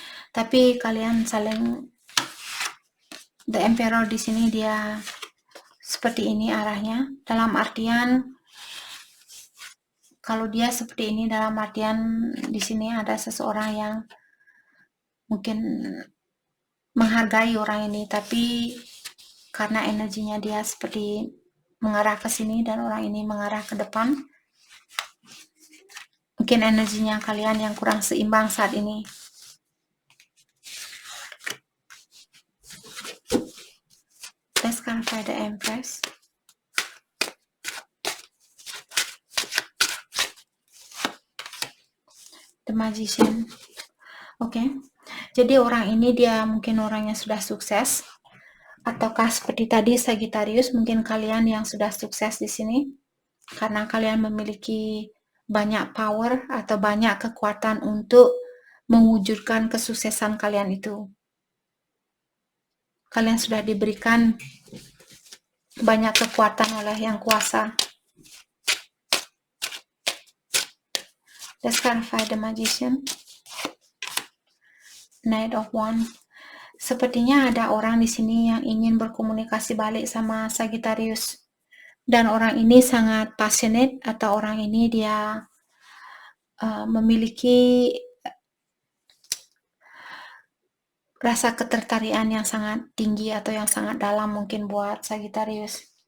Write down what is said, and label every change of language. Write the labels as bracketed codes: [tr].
[id] Tapi kalian saling, The Emperor di sini dia seperti ini arahnya, dalam artian kalau dia seperti ini dalam artian di sini ada seseorang yang mungkin menghargai orang ini, tapi karena energinya dia seperti mengarah ke sini dan orang ini mengarah ke depan, mungkin energinya kalian yang kurang seimbang saat ini. [en] Let's clarify the Empress. The Magician. Oke. [id] Jadi orang ini dia mungkin orangnya sudah sukses. Ataukah seperti tadi Sagittarius, mungkin kalian yang sudah sukses di sini karena kalian memiliki banyak power atau banyak kekuatan untuk mewujudkan kesuksesan kalian itu. Kalian sudah diberikan banyak kekuatan oleh Yang Kuasa. [en] Let's clarify the Magician. Knight of Wands. [id] Sepertinya ada orang di sini yang ingin berkomunikasi balik sama Sagittarius. Dan orang ini sangat passionate, atau orang ini dia memiliki rasa ketertarikan yang sangat tinggi atau yang sangat dalam mungkin buat Sagittarius.